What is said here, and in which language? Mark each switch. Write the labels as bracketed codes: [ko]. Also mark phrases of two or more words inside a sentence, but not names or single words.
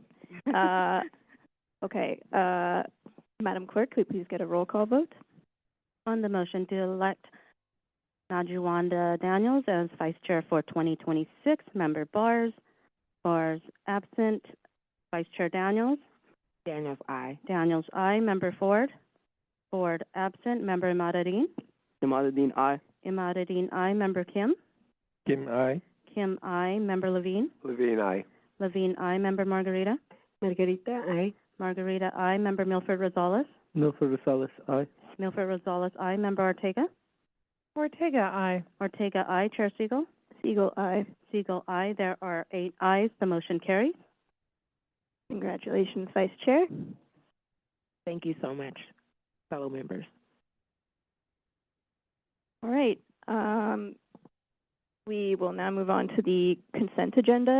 [en] Okay, Madam Clerk, could we please get a roll call vote? On the motion to elect Najuwanda Daniels as Vice Chair for 2026, Member Bars absent, Vice Chair Daniels. Daniels, aye. Daniels, aye. Member Ford absent, Member Imaduddin. Imaduddin, aye. Imaduddin, aye. Member Kim. Kim, aye. Kim, aye. Member Levine. Levine, aye. Levine, aye. Member Margarita. Margarita, aye. Margarita, aye. Member Milford Rosales. Milford Rosales, aye. Milford Rosales, aye. Member Ortega. Ortega, aye. Ortega, aye. Chair Siegel. Siegel, aye. Siegel, aye. There are 8 ayes. The motion carries. Congratulations, Vice Chair. Thank you so much, fellow members. All right. We will now move on to the consent agenda.